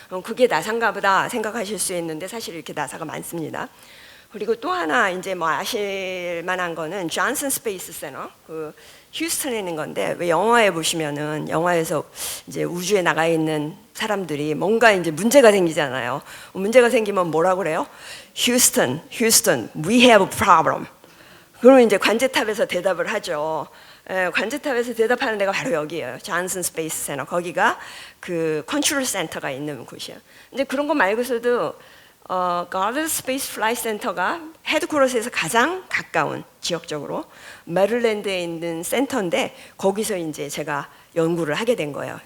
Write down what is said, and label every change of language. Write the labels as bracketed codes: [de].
[ko] 그게 나사인가 보다 생각하실 수 있는데 사실 이렇게 나사가 많습니다. 그리고 또 하나 이제 뭐 아실 만한 거는 존슨 스페이스 센터, 그 휴스턴에 있는 건데 왜 영화에 보시면은 영화에서 이제 우주에 나가 있는 사람들이 뭔가 이제 문제가 생기잖아요. 문제가 생기면 뭐라고 그래요? [en] Houston, we have a problem. [ko] 그러면 이제 관제탑에서 대답을 하죠. 관제탑에서 대답하는 데가 바로 여기예요. 존슨 스페이스 센터. 거기가 그 컨트롤 센터가 있는 곳이에요. 근데 그런 거 말고서도 가드 스페이스 플라이 센터가 헤드쿼터스에서 가장 가까운 지역적으로 메릴랜드에 있는 센터인데 거기서 이제 제가 연구를 하게 된 거예요.